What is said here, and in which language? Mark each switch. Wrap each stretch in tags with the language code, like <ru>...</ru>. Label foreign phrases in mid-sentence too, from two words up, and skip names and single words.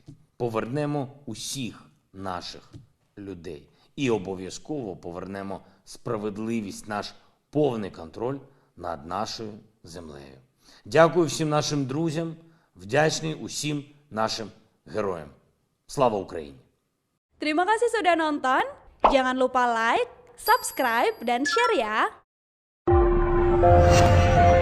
<uk>Повернемо усіх наших людей. І обов'язково повернемо справедливість, наш повний контроль над нашою землею. Дякую всім нашим друзям, вдячний усім нашим героям. Слава Україні!</uk> <id>Terima kasih sudah nonton. Jangan lupa like, subscribe, dan share ya.</id>